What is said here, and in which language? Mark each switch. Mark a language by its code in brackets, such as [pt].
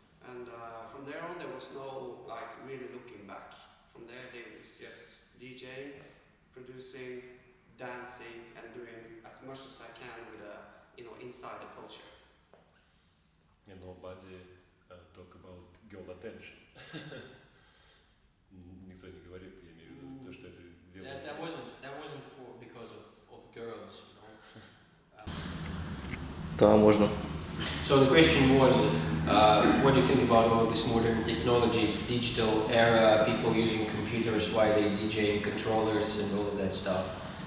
[en] And from there on, there was no, like, really looking back. From there, it was just DJing, producing, dancing, and doing as much as I can with, you know, inside the culture. And nobody talk about girl attention. [ru] Никто не говорит, я имею в виду, то, что это делается. [en] That wasn't because of girls, you know. [ru] Да, можно. [en] So the question was, what do you think about all these modern technologies, digital era, people using computers, why they DJing, controllers, and all of that stuff?